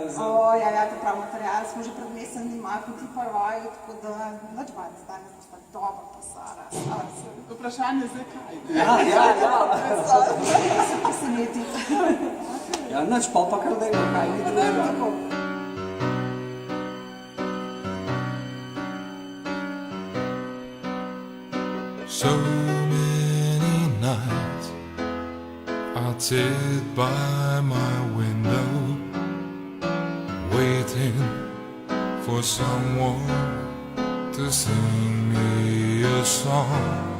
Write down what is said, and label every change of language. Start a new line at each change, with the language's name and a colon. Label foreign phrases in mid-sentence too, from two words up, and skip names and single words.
Slovenian: Ja, to prav material, smo že pred mesem malo potipali vaju, tako da nič manj danes bosta dobro plesala. Vprašanje zdaj kaj? Ja. Se preseneti. Ja, nič pa kar dajmo, kaj ni Tako.
English: So many nights I'd sit by my window waiting for someone to sing me a song.